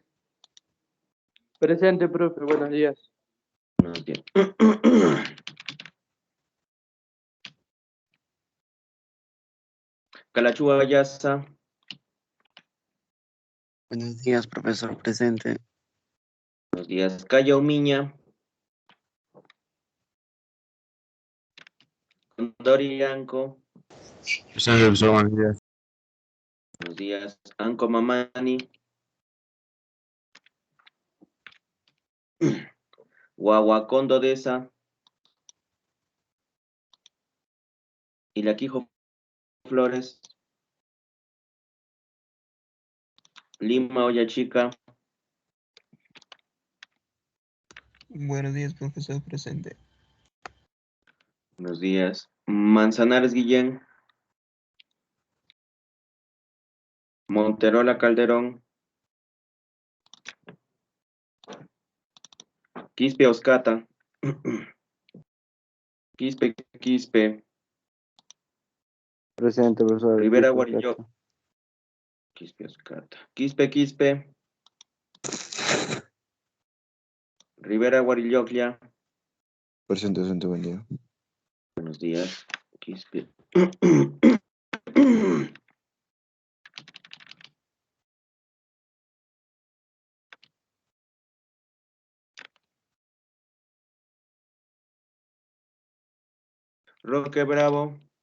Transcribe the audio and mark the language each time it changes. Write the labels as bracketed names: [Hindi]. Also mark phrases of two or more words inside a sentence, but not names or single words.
[Spanish] Presente, profe, buenos días. Buenos días. Calachua Yasa. Buenos días, profesor presente. Buenos días. Calla Umiña. Condori Anco. Presente, profesor, buenos días. Buenos días. Anco Mamani. Guaguacondo Deza. Ilaquijo Flores. Lima Olla Chica. Buenos días, profesor presente. Buenos días. Manzanares Guillén. Monterola Calderón. Quispe Oscata. Presente, profesor. Rivera Quispe Guarillo. Oscata. Quispe Oscata. Quispe. Rivera Guarilloclia. Presente, buen día. Buenos días. Quispe. Roque Bravo.